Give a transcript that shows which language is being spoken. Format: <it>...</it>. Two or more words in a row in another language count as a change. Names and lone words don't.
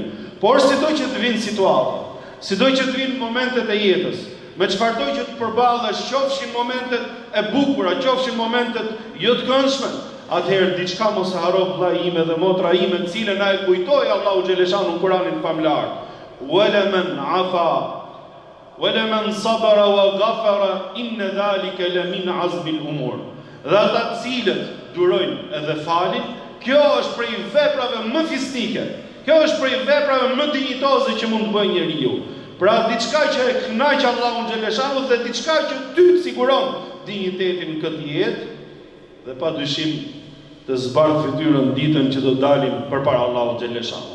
<sq>Por sido që të vinë situata, sido që të vinë momentet e jetës, me çfarëdo që të përballesh, qofshin momentet e bukura, qofshin momentet jo të këndshme, atëherë diçka mos e haro vlla ime dhe motra ime, të cilën na e kujtoi Allahu</sq> <ar>جل شأنه</ar> <sq>në Kur'anin famlar.</sq> <ar>ولا من عفا وَلَمَنْ صَبَرَ وَغَفَرَ إِنَّ ذَلِكَ لَمِنْ عَزْمِ الْأُمُورِ.</ar> <sq>Dhe ata të cilët durojnë edhe falin, kjo është prej veprave më fisnike, kjo është prej veprave më dinjitoze që mund të bëjë njeriu. Pra diçka që e kënaq Allahun xhaleshanu dhe diçka që ty të siguron dinjitetin në këtë jetë dhe padyshim të zbardh fytyrën ditën që do dalim përpara Allahut xhaleshanu.</sq>